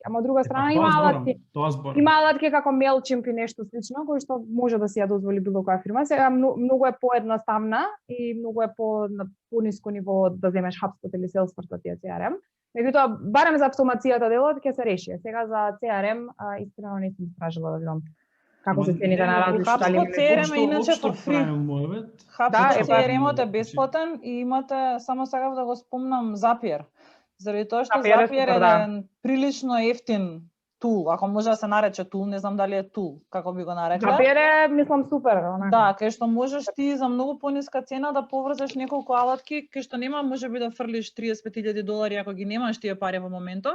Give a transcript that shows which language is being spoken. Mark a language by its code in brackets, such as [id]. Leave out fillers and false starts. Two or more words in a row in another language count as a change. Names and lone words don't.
[mk] Ама од друга страна има алатки како Mailchimp и нешто слично, кои што може да си ја дозволи било која фирма. Сега многу е поедноставна и многу е на пониско ниво да земеш HubSpot или Salesforce да ти е CRM. Меѓутоа, барем за автомацијата делот ќе се реши. Сега за CRM искрено не сум истражила да видам како се цените на различни дали CRM е иначе [en] for free. [mk] HubSpot CRM-от е бесплатен и имате, само сакав да го спомнам, Zapier. Заради тоа што Zapier е еден прилично ефтин тул, ако може да се нарече тул, не знам дали е тул, како би го нарекла. Zapier е, мислам, супер. Да, кај што можеш ти за многу пониска цена да поврзеш неколку алатки, кај што нема можеби да фрлиш $35,000 ако ги немаш тие пари во моментов.